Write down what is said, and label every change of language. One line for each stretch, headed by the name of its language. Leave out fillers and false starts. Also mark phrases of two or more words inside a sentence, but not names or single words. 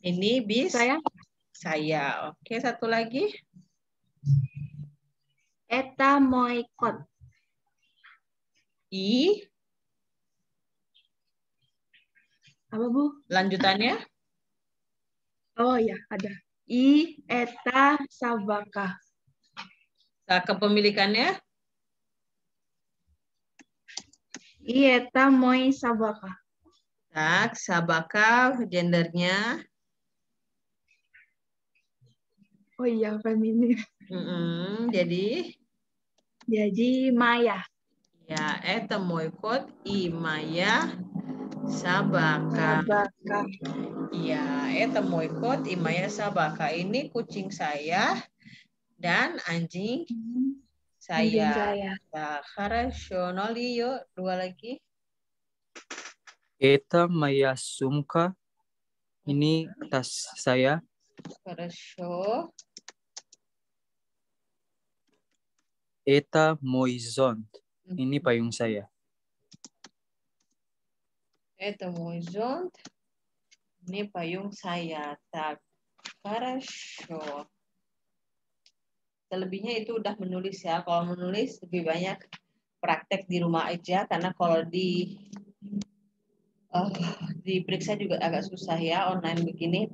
Indonesian: ini bis Saya. Oke, satu lagi.
Russian: Это мой кот. I.
Indonesian: Apa, Bu? Lanjutannya. Oh ya, ada.
Russian: И это собака.
Indonesian: Nah, kepemilikannya.
Russian: И это мой собака. Так, собака,
Indonesian: gendernya. Oh iya, feminim. Jadi Maya. Ya,
Russian: это мой кот и моя собака. Sabaka. Ya, это мой кот и моя собака.
Indonesian: Ini kucing saya dan anjing saya. Anjing saya. Nah, хорошо. Noli, yuk. Dua lagi.
Russian: Это моя сумка.
Indonesian: Ini tas saya.
Russian: Хорошо. Это мой зонт.
Indonesian: Ini payung saya.
Russian: Это мой зонт.
Indonesian: Ini payung saya.
Russian: Так. Хорошо.
Indonesian: Selebihnya itu udah menulis ya. Kalau menulis lebih banyak praktek di rumah aja. Karena kalau diperiksa juga agak susah ya online begini.